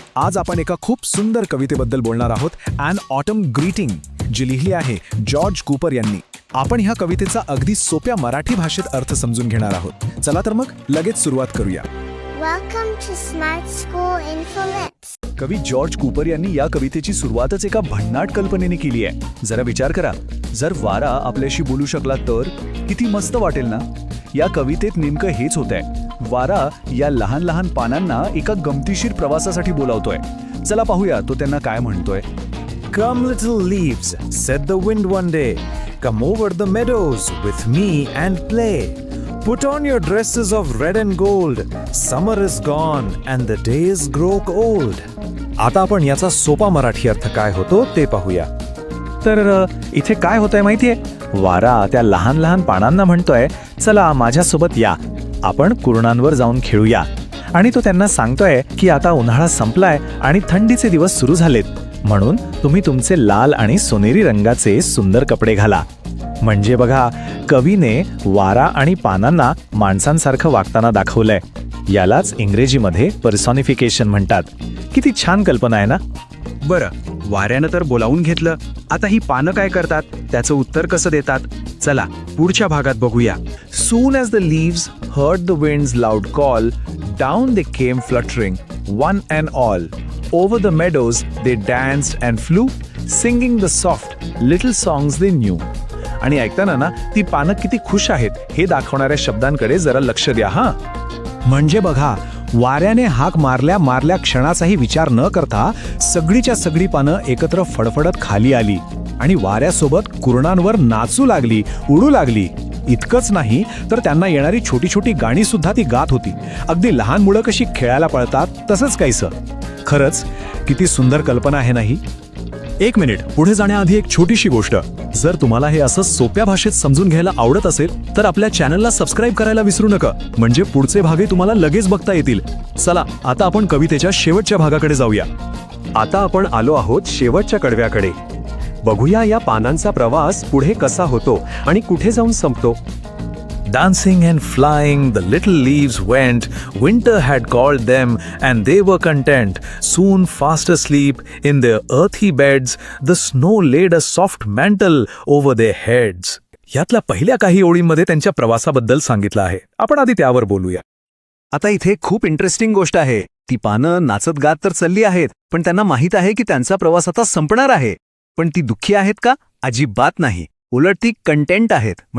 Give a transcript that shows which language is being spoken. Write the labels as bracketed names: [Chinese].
[Marathi] आज आपण एका खूप सुंदर कवितेबद्दल बोलणार आहोत. ॲन ऑटम ग्रीटिंग, जी लिहिली आहे जॉर्ज कूपर यांनी. आपण ह्या कवितेचा अगदी सोप्या मराठी भाषेत अर्थ समजून घेणार आहोत. चला तर मग लगेच सुरुवात करूया. [English] Welcome to Smart School Info Lips. [Marathi] कवी जॉर्ज कूपर यांनी या कवितेची सुरुवातच एका भन्नाट कल्पनेने केली आहे. जरा विचार करा, जर वारा आपल्याशी बोलू शकला तर किती मस्त वाटेल ना. या कवितेत नेमकं हेच होतंय. वारा या लहान लहान पानांना एका गमतीशीर प्रवासासाठी बोलावतोय. चला पाहूया तो त्यांना काय म्हणतोय. [English] Come little leaves, said the wind one day. Come over the meadows with me and play. Put on your dresses of red and gold. Summer is gone and the days grow old. [Marathi] आता आपण याचा सोपा मराठी अर्थ काय होतो ते पाहूया. तर इथे काय होतंय माहितीये? वारा त्या लहान लहान पानांना म्हणतोय, चला माझ्यासोबत या, आपण कुरणांवर जाऊन खेळूया. आणि तो त्यांना सांगतोय की आता उन्हाळा संपलाय आणि थंडीचे दिवस सुरू झालेत, म्हणून तुम्ही तुमचे लाल आणि सोनेरी रंगाचे सुंदर कपडे घाला. म्हणजे बघा, कवीने वारा आणि पानांना माणसांसारखं वागताना दाखवलंय. यालाच इंग्रजीमध्ये पर्सॉनिफिकेशन म्हणतात. किती छान कल्पना आहे ना. बरं, वाऱ्यानं तर बोलावून घेतलं, आता ही पानं काय करतात, त्याचं उत्तर कसं देतात, चला पुढच्या भागात बघूया. [English] Soon as the leaves heard the wind's loud call, down they came fluttering, one and all. Over the meadows they danced and flew, singing the soft little songs they knew. [Marathi] आणि ऐकताना ना ती पानं किती खुश आहेत हे दाखवणाऱ्या शब्दांकडे जरा लक्ष द्या हा. म्हणजे बघा, वाऱ्याने हाक मारल्या क्षणाचाही विचार न करता सगळीच्या सगळी पानं एकत्र फडफडत खाली आली आणि वाऱ्यासोबत कुरणांवर नाचू लागली, उडू लागली. इतकंच नाही तर त्यांना येणारी छोटी छोटी गाणी सुद्धा ती गात होती. अगदी लहान मुलं कशी खेळायला पळतात तसंच काहीसं. खरंच किती सुंदर कल्पना आहे नाही. एक मिनिट, पुढे जाण्याआधी एक छोटीशी गोष्ट. जर तुम्हाला हे असं सोप्या भाषेत समजून घ्यायला आवडत असेल तर आपल्या चॅनलला सबस्क्राईब करायला विसरू नका, म्हणजे पुढचे भागही तुम्हाला लगेच बघता येतील. चला आता आपण कवितेच्या शेवटच्या भागाकडे जाऊया. आता आपण आलो आहोत शेवटच्या कडव्याकडे. बघूया या पानांचा प्रवास पुढे कसा होतो आणि कुठे जाऊन संपतो. [English] Dancing and flying the little leaves went, winter had called them and they were content. Soon fast asleep in their earthy beds, the snow laid a soft mantle over their heads. [Marathi] यातल्या पहिल्या काही ओळींमध्ये त्यांच्या प्रवासाबद्दल सांगितलं आहे. आपण आधी त्यावर बोलूया. आता इथे खूप इंटरेस्टिंग गोष्ट आहे. ती पानं नाचत गात तर चालली आहेत, पण त्यांना माहीत आहे की त्यांचा प्रवास आता संपणार आहे. पण ती दुःखी आहेत का? अजिबात नाही. उलट ती कंटेंट आहेत.